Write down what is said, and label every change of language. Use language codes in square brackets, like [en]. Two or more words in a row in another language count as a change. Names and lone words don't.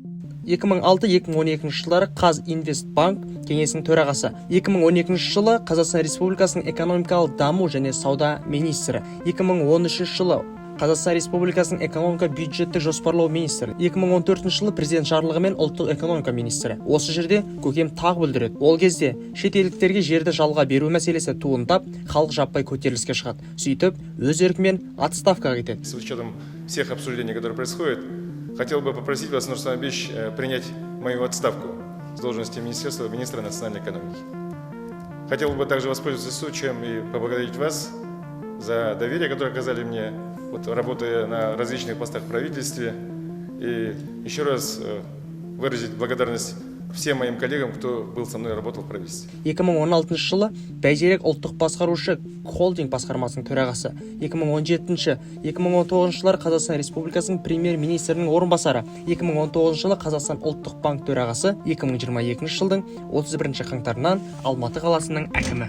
[kk] 2006-2012 жылдары Қазинвестбанк кеңесінің төрағасы, 2012 жылы Қазақстан Республикасының экономикалық даму және сауда министрі, 2013 жылы Қазақстан Республикасының экономика бюджеттік жоспарлау министрі, 2014 жылы президент жарлығымен ұлттық экономика министрі. Осы жерде көкем тағы бүлдіреді. Ол кезде шетелдіктерге жерді жалға беру мәселесі туындап, халық жаппай көтеріліске шығады. Сөйтіп, өз еркімен отставкаға кетеді. [ru] С учетом всех обсуждений, которые происходят, хотел бы попросить вас, Нурсултан Абишевич, принять мою отставку с должности министра национальной экономики. Хотел бы также воспользоваться случаем и поблагодарить вас за доверие, которое оказали мне, работая на различных постах в правительстве, и еще раз выразить благодарность всем моим коллегам, кто был со мной и работал в правительстве. [kk] 2016 жылы Бәйтерек ұлттық басқарушы холдинг басқармасының төрағасы, 2017-2019 жылы Қазақстан Республикасының премьер-министрінің орынбасары, 2019 жылы Қазақстан ұлттық банк төрағасы, 2022 жылдың 31 қаңтарынан Алматы қаласының әкімі.